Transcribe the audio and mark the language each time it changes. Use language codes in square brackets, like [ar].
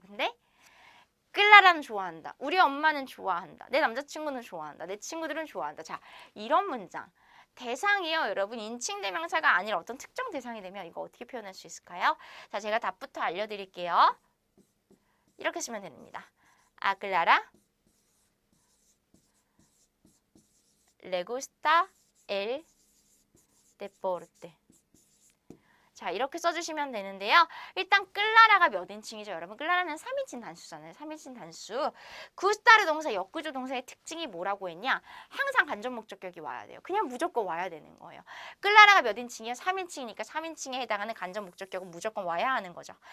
[ko] 근데 끌라라는 좋아한다, 우리 엄마는 좋아한다, 내 남자친구는 좋아한다, 내 친구들은 좋아한다. 자, 이런 문장. 대상이요, 여러분. 인칭 대명사가 아니라 어떤 특정 대상이 되면 이거 어떻게 표현할 수 있을까요? 자, 제가 답부터 알려드릴게요. 이렇게 쓰면 됩니다. [es] 아, 클라라 le gusta el deporte. [ko] 자, 이렇게 써주시면 되는데요. 일단 끌라라가 몇 인칭이죠, 여러분? 끌라라는 3인칭 단수잖아요. 3인칭 단수. 구스타르 동사, 역구조 동사의 특징이 뭐라고 했냐? 항상 간접 목적격이 와야 돼요. 그냥 무조건 와야 되는 거예요. 끌라라가 몇 인칭이요? 3인칭이니까 3인칭에 해당하는 간접 목적격은 무조건 와야 하는 거죠.